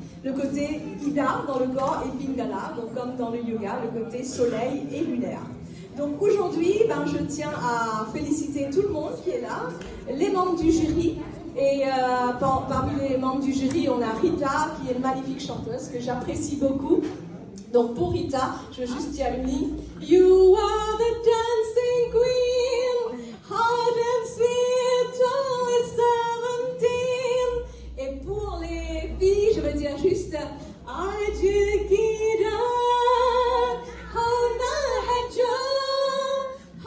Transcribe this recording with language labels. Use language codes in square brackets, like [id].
[fr] Le côté Ida dans le corps et Pingala, donc comme dans le yoga, le côté soleil et lunaire. Donc aujourd'hui, je tiens à féliciter tout le monde qui est là, les membres du jury. Et parmi les membres du jury, on a Rita, qui est une magnifique chanteuse, que j'apprécie beaucoup. Donc pour Rita, je veux juste dire une ligne. [en] You are the dancing queen, hard and sweet, only 17. [fr] Et pour les filles, je veux dire juste Ajikida, Hona Hajo.